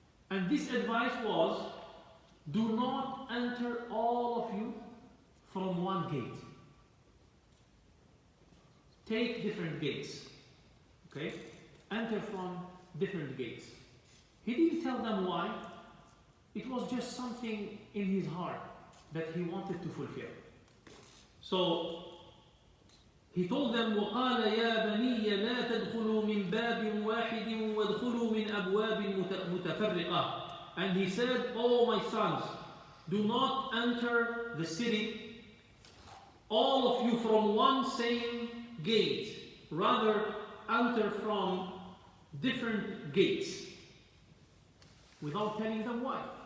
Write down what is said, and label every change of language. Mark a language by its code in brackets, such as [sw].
[en] And this advice was, do not enter all of you from one gate. Take different gates. Okay? Enter from different gates. He didn't tell them why. It was just something in his heart that he wanted to fulfill. So he told them, [ar] وَقَالَ يَا بَنِيَّ لَا تَدْخُلُوا مِنْ بَابٍ وَاحِدٍ وَادْخُلُوا مِنْ أَبْوَابٍ مُتَفَرِّقَةٍ. [en] And he said, oh my sons, do not enter the city, all of you from one same gate. Rather, enter from different gates. Without telling them why.